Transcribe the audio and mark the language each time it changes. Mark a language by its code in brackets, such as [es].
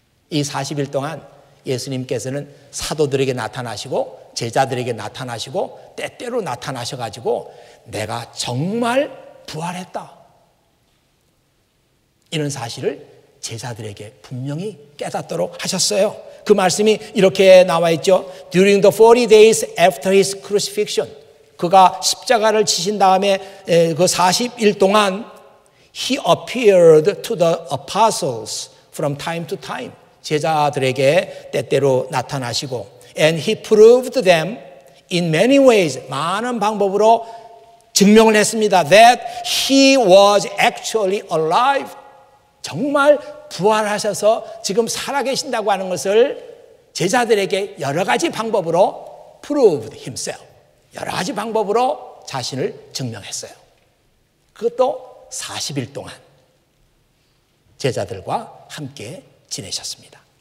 [ko] 이 40일 동안 예수님께서는 사도들에게 나타나시고 제자들에게 나타나시고 때때로 나타나셔가지고 내가 정말 부활했다. 이런 사실을 제자들에게 분명히 깨닫도록 하셨어요. 그 말씀이 이렇게 나와 있죠. [en] During the 40 days after his crucifixion, [ko] 그가 십자가를 지신 다음에 그 40일 동안 [en] he appeared to the apostles from time to time. [ko] 제자들에게 때때로 나타나시고 [en] and he proved them in many ways, [ko] 많은 방법으로 증명을 했습니다. [en] That he was actually alive. [ko] 정말 부활하셔서 지금 살아계신다고 하는 것을 제자들에게 여러 가지 방법으로 [en] proved himself. [ko] 여러 가지 방법으로 자신을 증명했어요. 그것도 40일 동안 제자들과 함께 지내셨습니다.